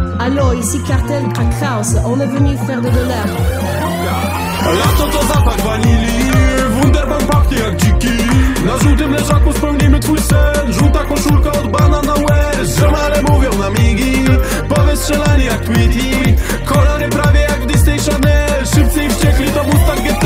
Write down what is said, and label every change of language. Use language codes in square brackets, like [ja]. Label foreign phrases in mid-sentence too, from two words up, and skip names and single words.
[fr] Allo, ici Cartel Crack House, on est venu faire de l'herbe. [pl] Lato to zapach wanilii, Wunderbaum pachnie jak dziki. Na żółtym leżaku spełnimy twój sen. Żółta koszulka od banana łez. Ziomale mówią na migi, powystrzelani jak Tweety. Kolory prawie jak w Disney Channel. Szybcy i wściekli to Mustang GT.